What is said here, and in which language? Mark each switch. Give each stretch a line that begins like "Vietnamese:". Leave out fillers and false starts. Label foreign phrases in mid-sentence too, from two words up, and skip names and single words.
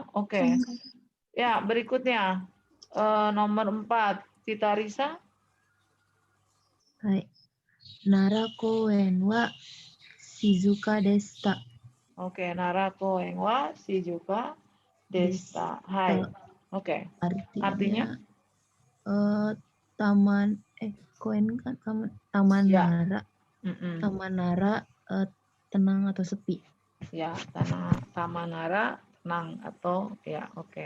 Indonesian: Oke. Ya, berikutnya nomor 4, Tita Risa.
Japanese: はい。奈良公園は静かでした. Oke、奈良公園は静かでした.
Indonesian: Hai. Oke. Artinya? Taman koen kan taman Ya. Nara. Taman Nara tenang atau sepi. Ya, Taman Nara tenang atau ya, oke.